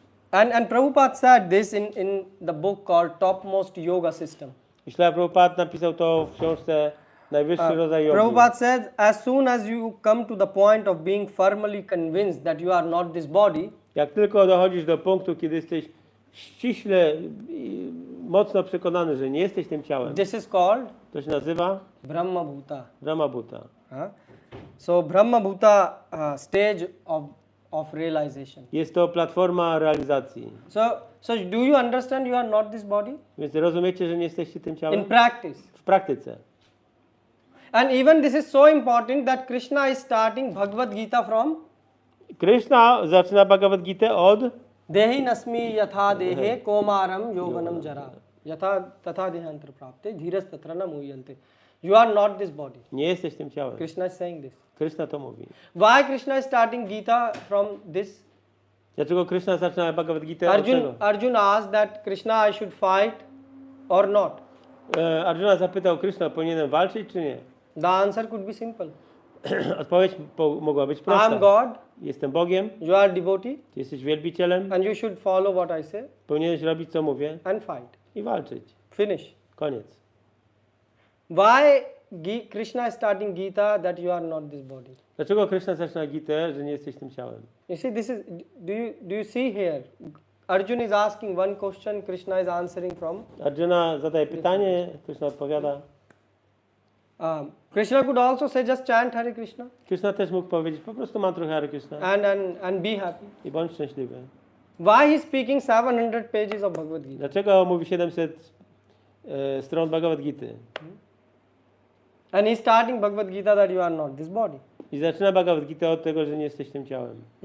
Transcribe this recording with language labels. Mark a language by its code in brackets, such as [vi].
[en] And Prabhupada said this in the book called Topmost Yoga System. [pl] I Prabhupada napisał to w książce Najwyższy rodzaj jogi. [en] Prabhupada says, as soon as you come to the point of being firmly convinced that you are not this body, [pl] jak tylko dochodzisz do punktu, kiedy jesteś ściśle, mocno przekonany, że nie jesteś tym ciałem, [en] this is called [pl] to się nazywa [sa] Brahma Bhuta. Brahma Bhuta. [en] So Brahma Bhuta stage of realization. [pl] Jest to platforma realizacji. [en] So do you understand you are not this body? [pl] Więc rozumiecie, że nie jesteście tym ciałem? [en] In practice. [pl] W praktyce. [en] And even this is so important that Krishna is starting Bhagavad Gita from [pl] Krishna zaczyna Bhagavad Gita od [sa] Dehi nasmi yatha dehe komaram yovanam jara yatha tatha dehantar prapte dhiras tatra na muhyante. [en] You are not this body. [pl] nie jesteś tym ciałem. [en] Krishna is saying this. [pl] Krishna to mówi. [en] Why Krishna is starting Gita from this? [pl] Dlaczego Krishna zaczyna Bhagavad Gita od tego? [en] Arjun asked that Krishna I should fight or not. [pl] Arjuna zapytał Krishna, powinienem walczyć czy nie? [en] The answer could be simple. [pl] Odpowiedź mogła być prosta. [en] I am God. [pl] Jestem Bogiem. [en] You are devotee. [pl] Ty jesteś wielbicielem. [en] And you should follow what I say. [pl] Powinieneś robić co mówię. [en] And fight. [pl] I walczyć. [en] Finish. [pl] Koniec. [en] Why Krishna is starting Gita that you are not this body? [pl] Dlaczego Krishna zaczyna Gitę, że nie jesteś tym ciałem? [en] You see, this is. Do you see here? Arjuna is asking one question, Krishna is answering from. [pl] Arjuna zadaje pytanie, Krishna odpowiada. [en] Krishna could also say just chant Hare Krishna [pl] Krishna też mógł powiedzieć, po prostu mantruj Hare Krishna [en] and be happy. [pl] i bądź szczęśliwy. [en] Why he is speaking 700 pages of Bhagavad Gita? [pl] Dlaczego mówi 700 stron Bhagavad Gity? [en] And he is starting Bhagavad Gita that you are not this body. [pl] I zaczyna Bhagavad Gita od tego, że nie jesteś tym ciałem.